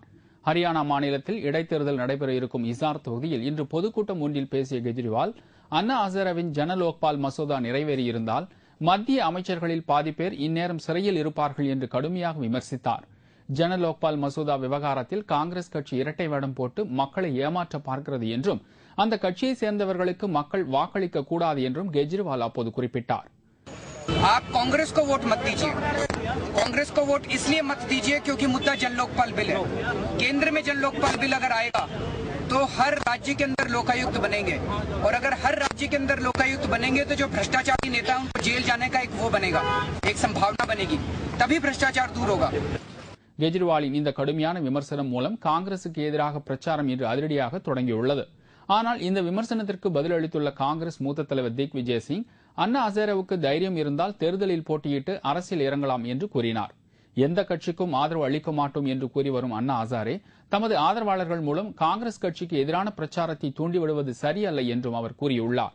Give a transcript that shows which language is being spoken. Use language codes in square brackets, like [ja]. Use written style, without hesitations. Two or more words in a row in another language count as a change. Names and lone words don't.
[ta] ஹரியானா மாநிலத்தில் இடைத்தேர்தல் நடைபெற இருக்கும் இசார் தொகுதியில் இன்று பொதுக்கூட்டம் ஒன்றில் பேசிய கெஜ்ரிவால், அண்ணா ஹசாரேவின் ஜன லோக்பால் மசோதா நிறைவேறியிருந்தால் மத்திய அமைச்சர்களில் பாதி பேர் இந்நேரம் சிறையில் இருப்பார்கள் என்று கடுமையாக விமர்சித்தார். ஜன லோக்பால் மசோதா விவகாரத்தில் காங்கிரஸ் கட்சி இரட்டை வேடம் போட்டு மக்களை ஏமாற்ற பார்க்கிறது என்றும் அந்த கட்சியை சேர்ந்தவர்களுக்கு மக்கள் வாக்களிக்க கூடாது என்றும் கெஜ்ரிவால் அப்போது குறிப்பிட்டார். [hi] आप कांग्रेस को वोट मत दीजिए। कांग्रेस को वोट इसलिए मत दीजिए क्योंकि मुद्दा जन लोकपाल बिल है। केंद्र में जन लोकपाल बिल अगर आएगा तो हर राज्य के अंदर लोकायुक्त बनेंगे, और अगर हर राज्य के अंदर लोकायुक्त बनेंगे तो जो भ्रष्टाचारी नेता है उनको जेल जाने का एक वो बनेगा, एक संभावना बनेगी, तभी भ्रष्टाचार दूर होगा। [ta] கெஜ்ரிவாலின் இந்த கடுமையான விமர்சனம் மூலம் காங்கிரசுக்கு எதிராக பிரச்சாரம் இன்று அதிரடியாக தொடங்கியுள்ளது. ஆனால் இந்த விமர்சனத்திற்கு பதிலளித்துள்ள காங்கிரஸ் மூத்த தலைவர் திக் விஜய் சிங், அண்ணா ஹசாரேவுக்கு தைரியம் இருந்தால் தேர்தலில் போட்டியிட்டு அரசியல் இறங்கலாம் என்று கூறினார். எந்த கட்சிக்கும் ஆதரவு அளிக்க மாட்டோம் என்று கூறி வரும் அண்ணா ஹசாரே தமது ஆதரவாளர்கள் மூலம் காங்கிரஸ் கட்சிக்கு எதிரான பிரச்சாரத்தை தூண்டிவிடுவது சரியல்ல என்றும் அவர் கூறியுள்ளார்.